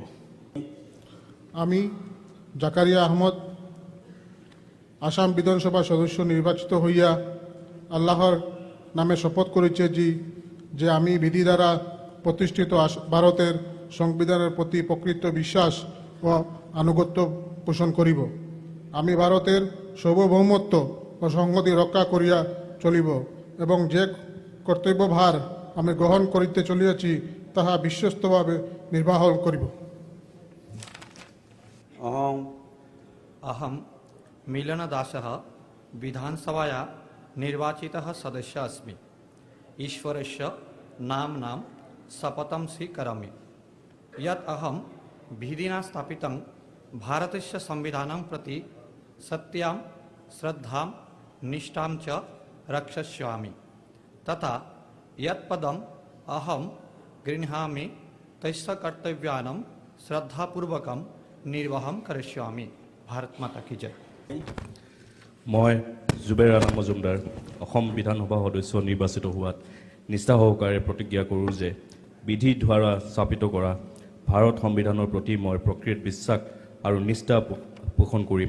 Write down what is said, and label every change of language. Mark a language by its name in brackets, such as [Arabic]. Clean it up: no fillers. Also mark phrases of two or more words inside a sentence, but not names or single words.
[Bangla] আমি জাকারিয়া আহমদ আসাম বিধানসভা সদস্য নির্বাচিত হইয়া আল্লাহর নামে শপথ করিতেছি যে আমি বিধি দ্বারা প্রতিষ্ঠিত ভারতের সংবিধানের প্রতি প্রকৃত বিশ্বাস ও আনুগত্য পোষণ করিব। আমি ভারতের সার্বভৌমত্ব ও সংহতি রক্ষা করিয়া চলিব এবং যে কর্তব্যভার আমি গ্রহণ করিতে চলিয়াছি তাহা বিশ্বস্তভাবে নির্বাহ করিব। [Sanskrit] अहम मिलनदासः विधानसभाया निर्वाचितः सदस्यः अस्मि। ईश्वरस्य नाम्नां शपथं स्वीकरोमि यत् अहं विधिना स्थापितं भारतस्य संविधानं प्रति सत्यां श्रद्धां निष्ठां च रक्षिष्यामि तथा यत् पदम् अहं गृह्णामि तस्य कर्तव्यानां श्रद्धापूर्वकं निर्वाहं करिष्यामि। [Hindi] भारत माता की जय। [Assamese] মই জুবেৰ ৰাণা মজুমদাৰ অসম বিধানসভা সদস্য নিৰ্বাচিত হোৱাত নিষ্ঠা সহকাৰে প্ৰতিজ্ঞা কৰোঁ যে বিধি দ্বাৰা স্থাপিত কৰা ভাৰত সংবিধানৰ প্ৰতি মই প্ৰকৃত বিশ্বাস আৰু নিষ্ঠা পোষণ কৰিম।